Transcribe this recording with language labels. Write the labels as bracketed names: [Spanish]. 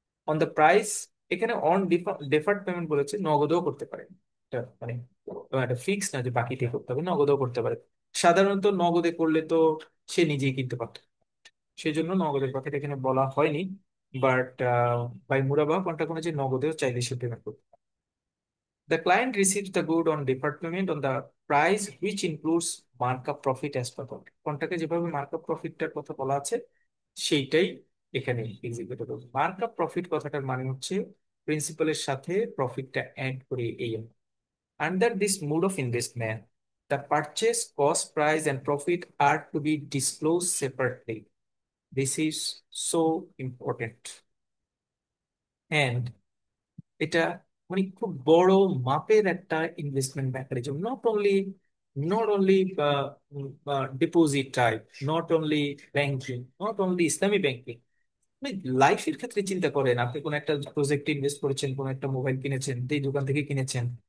[English] on the price, [Bangla] এখানে [English] on deferred payment [Bangla] বলেছে, নগদেও করতে পারে। এটা মানে একটা ফিক্স না যে বাকি দিয়ে করতে হবে, নগদেও করতে পারে। সাধারণত নগদে করলে তো সে নিজেই কিনতে পারতো, সেই জন্য নগদের কথাটা এখানে বলা হয়নি। বাট বাই মুরাবা কন্ট্রাক্ট অনুযায়ী নগদেও চাইলে সে পেমেন্ট করতে। [English] The client receives the good on deferred payment on the price which includes markup profit as per contract. [Bangla] কন্ট্রাক্টে যেভাবে মার্কআপ প্রফিটটার কথা বলা আছে সেইটাই এখানে এক্সিকিউট হবে। মার্কআপ প্রফিট কথাটার মানে হচ্ছে প্রিন্সিপালের সাথে প্রফিটটা অ্যাড করে এই amount. [English] Under this mode of investment, the purchase cost, price, and profit are to be disclosed separately. This is so important. [Bangla] And এটা মানে খুব বড় মাপের একটা investment mechanism. [English] Not only deposit type, not only banking, not only ইসলামী banking. [Bangla] মানে লাইফের ক্ষেত্রে চিন্তা করেন, আপনি কোন একটা প্রজেক্টে ইনভেস্ট করেছেন, কোন একটা মোবাইল কিনেছেন, এই দোকান থেকে কিনেছেন।